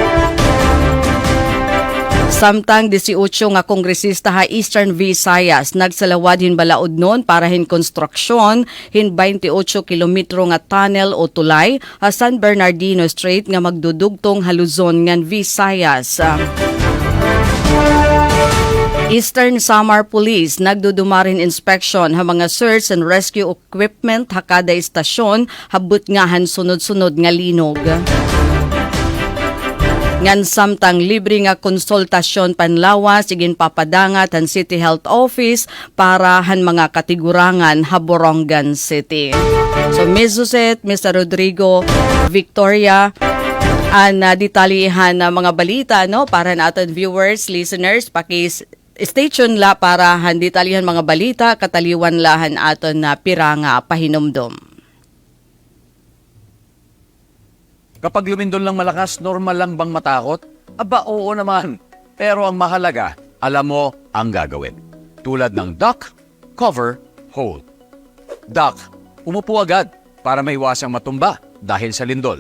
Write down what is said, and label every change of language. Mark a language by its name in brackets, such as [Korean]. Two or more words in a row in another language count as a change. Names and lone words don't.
[Waray] Samtang 18 nga kongresista ha Eastern Visayas nagsalawad hin balaod nun para hin konstruksyon hin 28 kilometro nga tunnel o tulay ha San Bernardino Strait nga magdudugtong ha Luzon ngan Visayas. Eastern Samar Police nagdudumarin inspection ha mga [English] search and rescue equipment [Waray] ha kada istasyon habut nga han sunod-sunod nga linog. Ngan samtang libre nga konsultasyon panlawas sigin papadangat han City Health Office para han mga katigurangan ha Borongan City. So Ms. Suset, Mr. Rodrigo, Victoria, detalyihan na mga balita para natin viewers, listeners, [English] stay tuned [Waray] la para handi talihan mga balita kataliwan lahan aton na piranga pahinumdom. [Filipino] Kapag lumindol lang malakas, normal lang bang matakot? Aba, oo naman. Pero ang mahalaga, alam mo ang gagawin. Tulad ng [English] duck, cover, hold. [Filipino] Duck, umupo agad para maiwasang matumba dahil sa lindol.